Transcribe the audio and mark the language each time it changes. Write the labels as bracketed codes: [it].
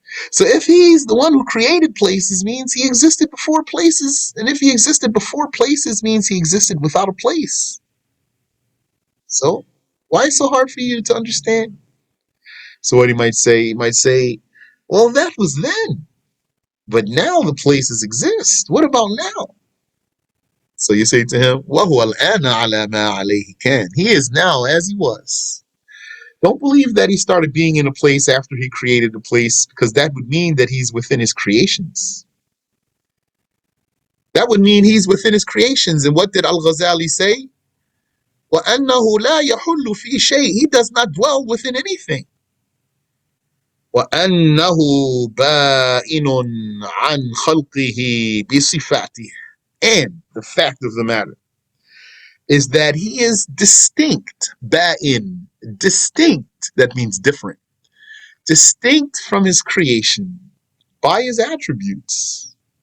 [en] So if he's the one who created places means he existed before places, and if he existed before places means he existed without a place. So why is it so hard for you to understand? So what he might say, well, that was then. But now the places exist. What about now? So you say to him, [ar] وَهُوَ الْآنَ عَلَى مَا عَلَيْهِ كَانَ. [en] He is now as he was. Don't believe that he started being in a place after he created a place, because that would mean that he's within his creations. That would mean he's within his creations. And what did Al-Ghazali say? [ar] وَأَنَّهُ لَا يَحُلُّ فِي شَيْءٍ. [en] He does not dwell within anything. [ar] وأنه بائن عن خلقه بصفاته. [en] And the fact of the matter is that he is distinct, ba'in, distinct, that means different, distinct from his creation by his attributes.